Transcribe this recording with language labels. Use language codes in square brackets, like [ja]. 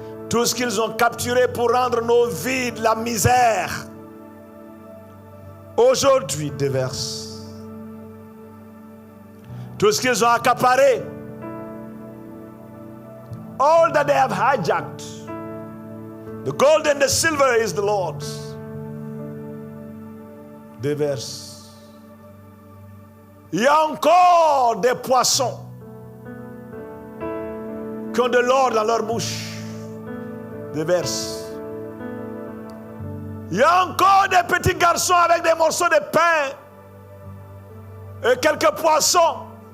[fr] Tout ce qu'ils ont capturé pour rendre nos vies de la misère. Aujourd'hui, déverse. Tout ce qu'ils ont accaparé. [en] All that they have hijacked. The gold and the silver is the Lord's. [fr] Déverse. Il y a encore des poissons qui ont de l'or dans leur bouche. Déverse. Il y a encore des petits garçons avec des morceaux de pain et quelques poissons.